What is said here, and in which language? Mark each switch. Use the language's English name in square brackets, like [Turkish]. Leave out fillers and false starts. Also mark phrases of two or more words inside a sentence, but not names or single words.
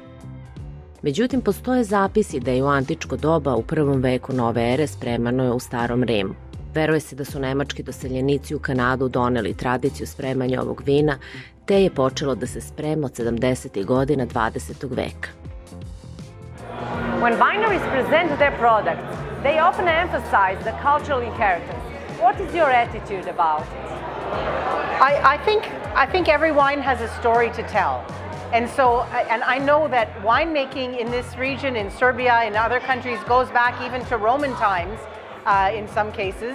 [Serbian] Međutim, postoje zapisi da je u antičko doba u prvom veku nove ere spremano je u Starom Rimu. Veruje se da su nemački doseljenici u Kanadu doneli tradiciju spremanja ovog vina, te je počelo da se sprema od 70. godina 20. veka. [English] When wineries present their products, they often emphasize the cultural inheritance. What is your attitude about it? I think every wine has a story to tell. And I know that winemaking in this region, in Serbia, and other countries, goes back even to Roman times in some cases.